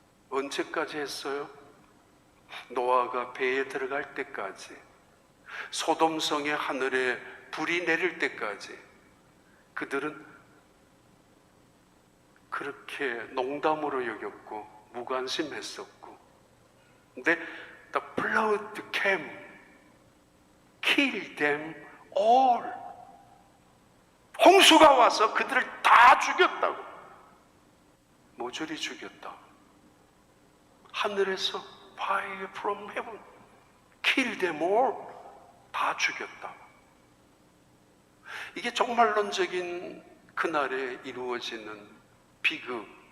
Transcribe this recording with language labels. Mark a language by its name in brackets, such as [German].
[Korean] 언제까지 했어요? 노아가 배에 들어갈 때까지, 소돔성의 하늘에 불이 내릴 때까지 그들은 그렇게 농담으로 여겼고 무관심했었고, 근데 [English] the flood came, kill them all. [Korean] 홍수가 와서 그들을 다 죽였다고. 모조리 죽였다. 하늘에서 [English] fire from heaven, kill them all. [Korean] 다 죽였다. 이게 종말론적인 그날에 이루어지는 비극입니다.